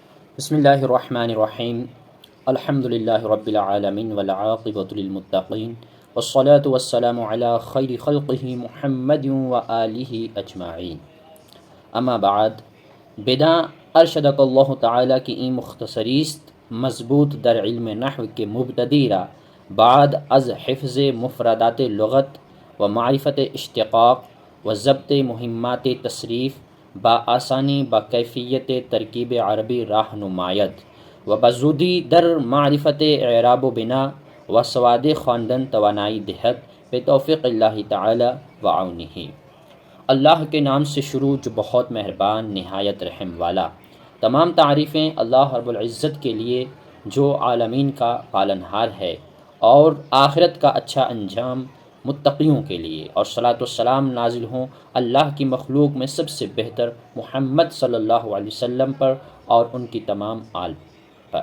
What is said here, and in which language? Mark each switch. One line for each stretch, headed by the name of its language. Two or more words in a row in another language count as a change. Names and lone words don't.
Arabic: بسم اللہ الرحمن الرحیم الحمد للہ رب العالمین والعاقبۃ للمتقین والصلاة والسلام علی خیر خلقہ محمد وآلہ اجمعین
Persian: اما بعد بدا
Arabic: ارشدک اللہ تعالی
Persian: کی این مختصریست مضبوط در علم نحو کے مبتدی را بعد از حفظ مفردات لغت و معرفت اشتقاق و ضبط مہمات تصریف با آسانی با کیفیت ترکیب عربی راہ نمایت و بزودی در معرفت اعراب و بنا و سواد خواندن توانائی دہت بے
Arabic: توفیق اللہ تعالی و عونہ۔
Urdu: اللہ کے نام سے شروع جو بہت مہربان نہایت رحم والا۔ تمام تعریفیں اللہ رب العزت کے لیے جو عالمین کا پالنہار ہے، اور آخرت کا اچھا انجام متقیوں کے لیے، اور
Arabic: صلاۃ والسلام
Urdu: نازل ہوں اللہ کی مخلوق میں سب سے بہتر محمد
Arabic: صلی اللہ علیہ وسلم
Urdu: پر اور ان کی تمام آل پر۔